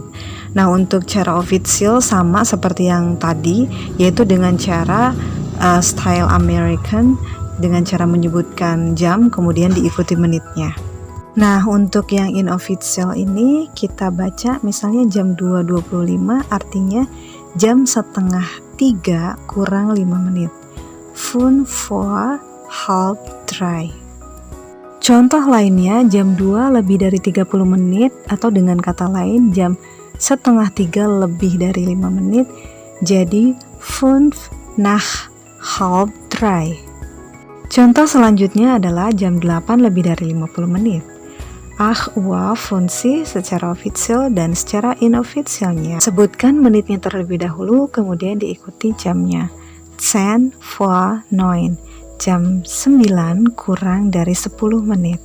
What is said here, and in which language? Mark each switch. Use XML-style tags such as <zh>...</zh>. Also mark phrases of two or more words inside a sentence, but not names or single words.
<id>Nah, untuk cara official sama seperti yang tadi, yaitu dengan cara</id> <en>style American,</en> <id>dengan cara menyebutkan jam kemudian diikuti menitnya. Nah, untuk yang inofficial ini kita baca misalnya jam 2.25, artinya jam setengah 3 kurang 5 menit.</id> <de>5 vor halb 3.</de> <id>Contoh lainnya jam 2 lebih dari 30 menit atau dengan kata lain jam setengah 3 lebih dari 5 menit, jadi</id> <de>5 nach halb 3.</de> <id>Contoh selanjutnya adalah jam 8 lebih dari 50 menit. 8 Uhr 50 secara official dan secara inofficialnya. Sebutkan menitnya terlebih dahulu kemudian diikuti jamnya.</id> <de>10 vor 9.</de> <id>Jam 9 kurang dari 10 menit.</id>